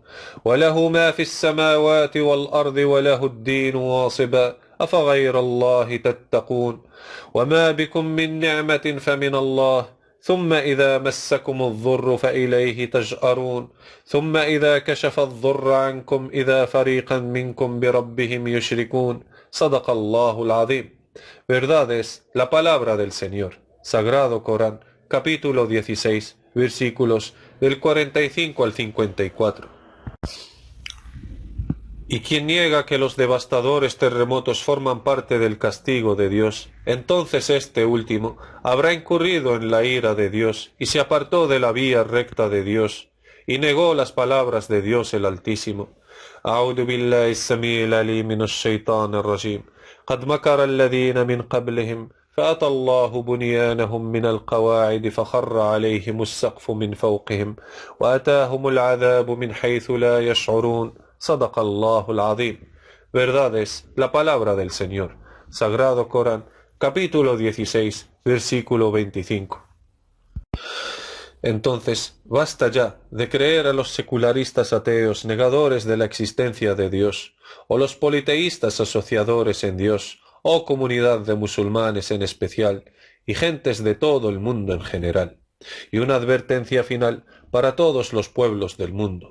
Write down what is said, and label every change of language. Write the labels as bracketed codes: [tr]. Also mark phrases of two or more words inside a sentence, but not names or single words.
[ar] وله ما في السماوات والأرض وله الدين واصبا أفغير الله تتقون وما بكم من نعمة فمن الله ثم إذا مسكم الضر فإليه تجأرون ثم إذا كشف الضر عنكم إذا فريقا منكم بربهم يشركون صدق الله العظيم. [es] Verdad es la palabra del Señor. Sagrado Corán, capítulo 16, versículos del 45 al 54. Y quien niega que los devastadores terremotos forman parte del castigo de Dios, entonces este último habrá incurrido en la ira de Dios y se apartó de la vía recta de Dios y negó las palabras de Dios el Altísimo. [ar] أعوذ بالله السميع العليم من الشيطان الرجيم قد مكر الذين من قبلهم فأتى الله بنيانهم من القواعد فخر عليهم السقف من فوقهم وأتاهم العذاب من حيث لا يشعرون صدق الله العظيم. [es] Verdad es la palabra del Señor. Sagrado Corán, capítulo 16, versículo 25. Entonces, basta ya de creer a los secularistas ateos negadores de la existencia de Dios, o los politeístas asociadores en Dios, o comunidad de musulmanes en especial, y gentes de todo el mundo en general, y una advertencia final para todos los pueblos del mundo.